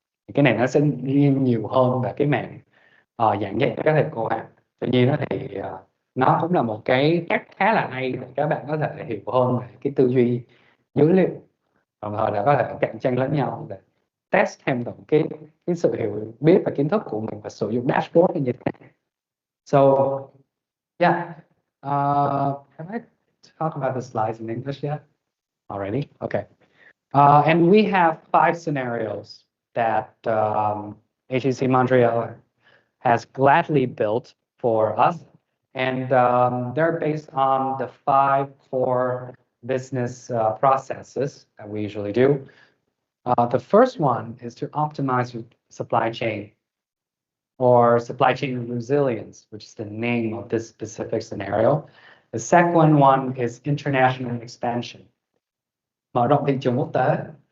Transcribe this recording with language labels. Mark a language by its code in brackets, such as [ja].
[vi] Thì cái này nó sẽ nhiều hơn về cái mảng giảng dạy cho các thầy cô ạ. Tuy nhiên thì nó cũng là một cái cách khá là hay để các bạn có thể hiểu hơn về cái tư duy dữ liệu, đồng thời là có thể cạnh tranh lẫn nhau để test thêm được cái sự hiểu biết và kiến thức của mình và sử dụng dashboard như thế này. [en] So yeah, have I talked about the slides in English yet? Already? Okay. And we have 5 scenarios that HEC Montreal has gladly built for us. And they're based on the 5 core business processes that we usually do. The first one is to optimize your supply chain or supply chain resilience, which is the name of this specific scenario. The second one is international expansion, [vi] mở rộng thị trường quốc tế.